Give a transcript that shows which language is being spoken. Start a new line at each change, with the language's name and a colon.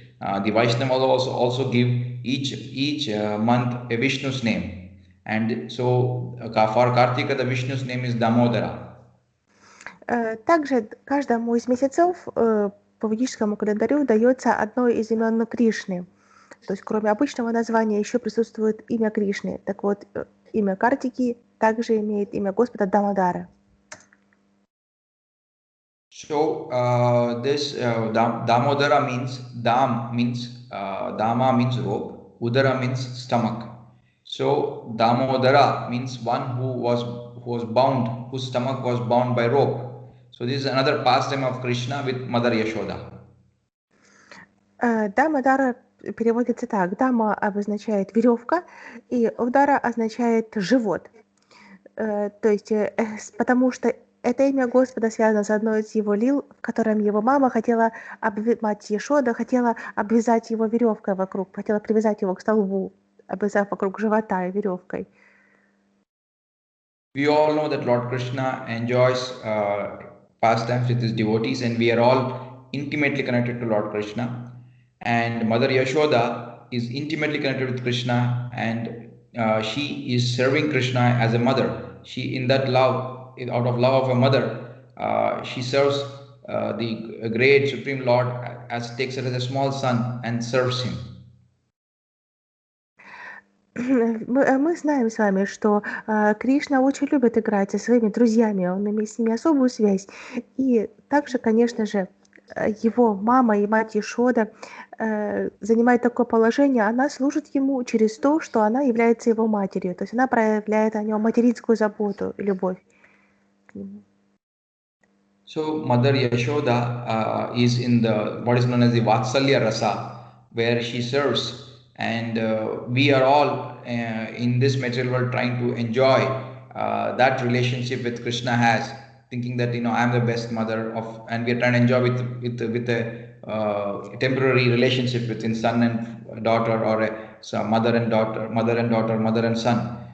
English: The Vaishnavas also give each month a Vishnu's name, and so for Kartika the Vishnu's name is Damodara.
Russian: Также каждому из месяцев по ведическому календарю дается одно из имен Кришны. То есть кроме обычного названия еще присутствует имя Кришны. Так вот, имя Картики также имеет имя Господа Дамодара.
English: So this Damodara means Dama means rope, Udara means stomach. So Damodara means one who was bound, whose stomach was bound by rope. So this is another pastime of Krishna with Mother Yashoda.
Russian: Дамодара переводится так. Дама обозначает веревка, и Удара означает живот. То есть потому что это имя Господа связано с одной из его лил, в котором его мама мать Йешода хотела обвязать его веревкой вокруг, хотела привязать его к столбу, обвязав вокруг живота веревкой.
English: We all know that Lord Krishna enjoys pastimes with his devotees, and we are all intimately connected to Lord Krishna. And Mother Yashoda is intimately connected with Krishna, and she is serving Krishna as a mother. She, in that love, out of love of a mother, she serves the great Supreme Lord, takes her as a small son and serves him.
Russian: Мы знаем с вами, что Кришна очень любит играть со своими друзьями, он имеет с ними особую связь. И также, конечно же, его мама и мать Йешода занимает такое положение, она служит ему через то, что она является его матерью. То есть она проявляет о нем материнскую заботу и любовь к нему.
English: So Mother Yashoda is in the what is known as the Vatsalya Rasa, where she serves. And we are all in this material world trying to enjoy that relationship with Krishna has, thinking that I am the best mother and we are trying to enjoy with a temporary relationship between son and daughter, or mother and daughter, mother and son.